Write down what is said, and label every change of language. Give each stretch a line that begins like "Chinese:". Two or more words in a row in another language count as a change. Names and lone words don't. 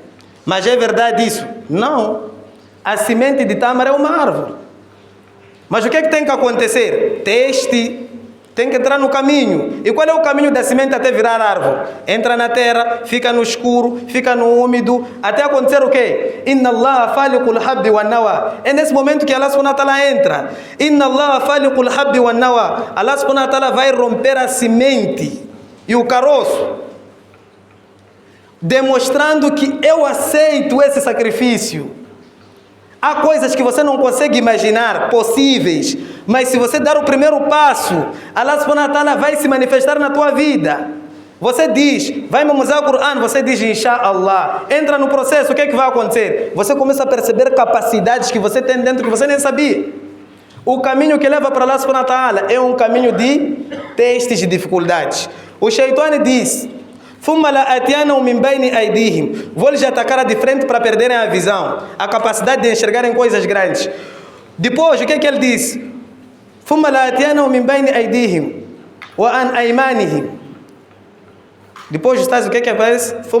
Portuguese: Mas é verdade isso? Não. A semente de tâmara é uma árvore. Mas o que tem que acontecer? Teste. Tem que entrar no caminho. E qual é o caminho da semente até virar árvore? Entra na terra, fica no escuro, fica no úmido, até acontecer o quê?
Arabic: إن الله فالق الحب والنوى.
Portuguese: É nesse momento que Allah
Arabic: سبحانه وتعالى
Portuguese: entra.
Arabic: إن الله فالق الحب والنوى.
Portuguese: Allah
Arabic: سبحانه وتعالى
Portuguese: vai romper a semente e o caroço, demonstrando que eu aceito esse sacrifício. Há coisas que você não consegue imaginar possíveis, mas se você dar o primeiro passo, Allah
Arabic: سبحانه وتعالى
Portuguese: vai se manifestar na tua vida. Você diz, vai memorizar o Corão, você diz inshallah, entra no processo, o que é que vai acontecer? Você começa a perceber capacidades que você tem dentro que você nem sabia. O caminho que leva para Allah
Arabic: سبحانه وتعالى
Portuguese: é um caminho de testes e dificuldades. O Shaitan diz: vou lhes atacar de frente para perderem a visão, a capacidade de enxergarem coisas grandes. Depois, o que é que ele diz? Depois está o que é que aparece?